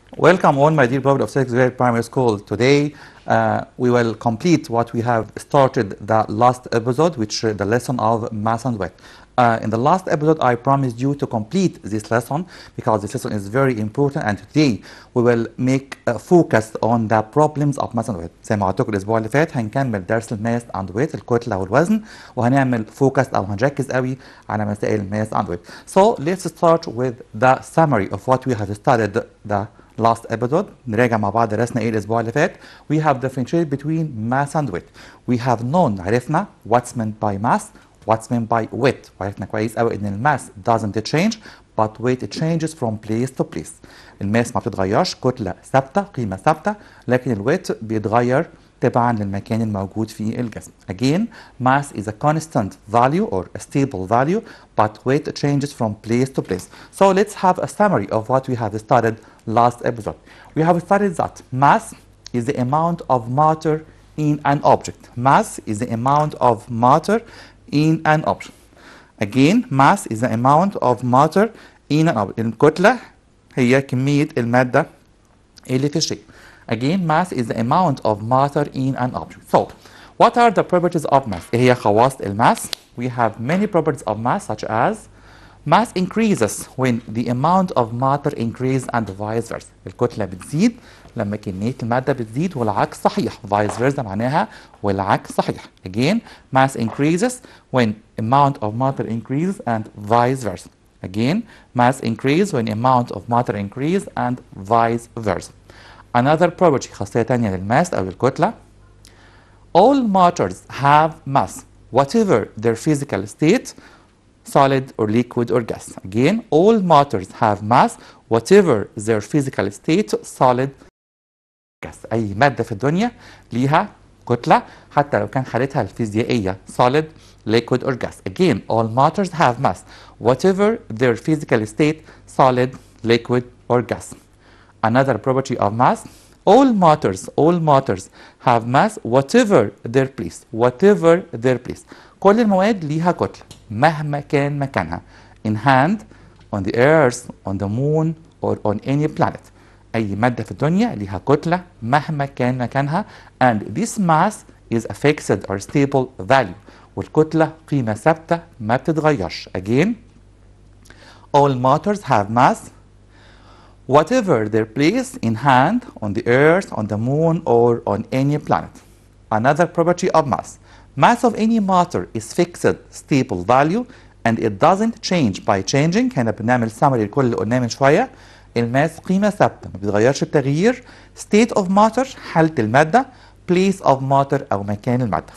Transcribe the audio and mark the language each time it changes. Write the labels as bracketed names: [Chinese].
[English] Welcome all my dear beloved of 6th grade primary school. Today we will complete what we have started the last episode, which the lesson of mass and weight. In the last episode I promised you to complete this lesson because this lesson is very important, and today we will make a focus on the problems of mass and weight. [Arabic] زي ما قلت لكم الاسبوع اللي فات هنكمل درس الماس اند ويت الكتله والوزن، وهنعمل فوكس او هنركز قوي على مسائل الماس اند ويت. [English] So let's start with the summary of what we have studied the last episode. [Arabic] نراجع مع بعض درسنا ايه الاسبوع اللي فات. [English] We have differentiated between mass and weight. We have known [Arabic] عرفنا [English] what's meant by mass, what's meant by weight. وعرفنا كويس قوي ان الماس doesn't change but weight changes from place to place. [Arabic] الماس ما بتتغيرش، كتلة ثابتة، قيمة ثابتة، لكن الويت بيتغير تبعا للمكان الموجود فيه الجسم. [English] Again, mass is a constant value or a stable value, but weight changes from place to place. So let's have a summary of what we have studied last episode. We have studied that mass is the amount of matter in an object. Mass is the amount of matter in an object. Again, mass is the amount of matter in an object. [Arabic] الكتلة هي كمية المادة اللي في الشيء. [English] Again, mass is the amount of matter in an object. So, what are the properties of mass? [Arabic] إيه هي خواص الماس? [English] We have many properties of mass, such as mass increases when the amount of matter increases and vice versa. [Arabic] الكتلة بتزيد لما كمية المادة بتزيد، والعكس صحيح. [English] vice versa [Arabic] معناها والعكس صحيح. [English] Again, mass increases when amount of matter increases and vice versa. Again, mass increases when amount of matter increases and vice versa. Another property [Arabic] خاصية تانية للماس أو الكتلة. [English] All matters have mass, whatever their physical state, solid or liquid or gas. Again, all matters have mass, whatever their physical state, solid or gas. [Arabic] أي مادة في الدنيا ليها كتلة حتى لو كان حالتها الفيزيائية [English] solid, liquid or gas. Again, all matters have mass, whatever their physical state, solid, liquid or gas. Another property of mass, all matters have mass whatever their place, whatever their place. [Arabic] كل المواد ليها كتلة مهما كان مكانها. [English] In hand, on the earth, on the moon, or on any planet. [Arabic] أي مادة في الدنيا ليها كتلة مهما كان مكانها. [English] And this mass is a fixed or stable value. [Arabic] والكتلة قيمة ثابتة ما بتتغيرش. [English] Again, all matters have mass whatever their place in hand, on the earth, on the moon, or on any planet. Another property of mass. Mass of any matter is fixed, stable value, and it doesn't change by changing. [Arabic] هنا بنعمل summary لكل اللي قلناه من شوية. الماس قيمة ثابتة ما بيتغيرش بتغيير. [English] State of matter [Arabic] حالة المادة. [English] Place of matter [Arabic] أو مكان المادة.